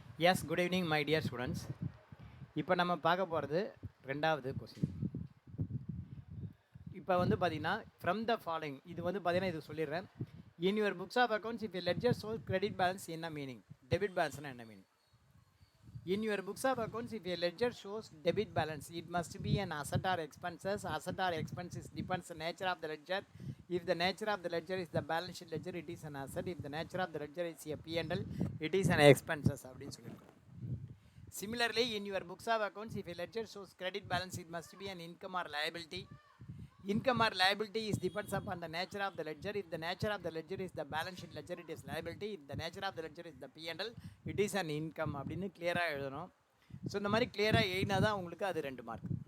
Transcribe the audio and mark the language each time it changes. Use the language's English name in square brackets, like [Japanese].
[English] Yes, good evening my dear students. [Tamil] இப்போ நம்ம பார்க்க போகிறது ரெண்டாவது கொஸ்டின். இப்போ வந்து பார்த்தீங்கன்னா ஃப்ரம் த ஃபாலோயிங் இது வந்து பார்த்தீங்கன்னா இது சொல்லிடுறேன். [English] In your books of accounts if ledger shows credit balance என்ன meaning, debit பேலன்ஸ்னால் என்ன meaning. In your books of accounts, if a ledger shows debit balance, it must be an asset or expenses. Asset or expenses depends on the nature of the ledger. If the nature of the ledger is the balance sheet ledger, it is an asset. If the nature of the ledger is a P&L, it is an expenses. Similarly, in your books of accounts, if a ledger shows credit balance, it must be an income or liability. Income or liability is depends upon the nature of the ledger. If the nature of the ledger is the balance sheet ledger, it is liability. If the nature of the ledger is the P&L, it is an income. [Tamil] அப்படின்னு கிளியராக எழுதணும். So இந்த மாதிரி கிளியராக எழுதினா தான் உங்களுக்கு அது 2 மார்க்.